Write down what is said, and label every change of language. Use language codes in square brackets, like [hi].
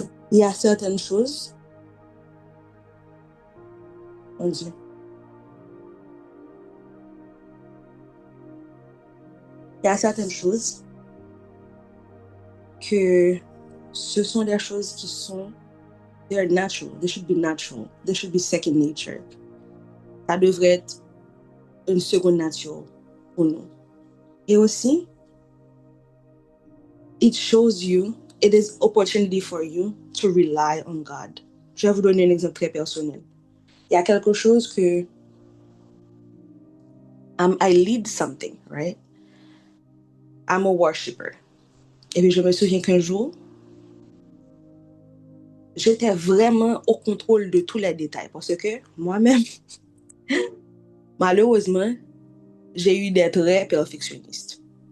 [fr] Il y a certaines choses, mon Dieu, il y a certaines choses que ce sont des choses qui sont, [en] they're natural, they should be natural, they should be second nature. [fr] Ça devrait être une seconde nature pour nous. Et aussi, [en] it shows you, it is opportunity for you to rely on God. [fr] Je vais vous donner un exemple très personnel. Il y a quelque chose que [en] I lead something, right? I'm a worshiper. [fr] Et puis je me souviens qu'un jour, j'étais vraiment au contrôle de tous les détails parce que moi-même, malheureusement, j'ai eu des traits perfectionnistes.